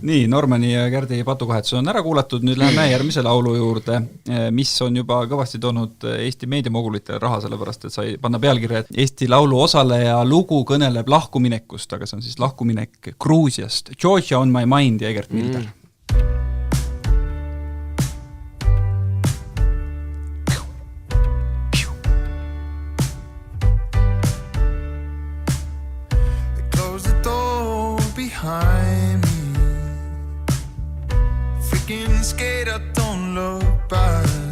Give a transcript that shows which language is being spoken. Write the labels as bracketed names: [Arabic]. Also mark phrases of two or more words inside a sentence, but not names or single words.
[Estonian] Nii, Normani ja Gerdi patukohetus on ära kuulatud, nüüd läheme järgmise laulu juurde, mis on juba kõvasti toonud Eesti meediamogulitele raha, sellepärast, et sai panna pealkirja, et Eesti Laulu osaleja lugu kõneleb lahkuminekust, aga see on siis lahkuminek Gruusiast. Georgia on my mind ja Egert Milder. [English] Behind me, freaking scared, I don't look back.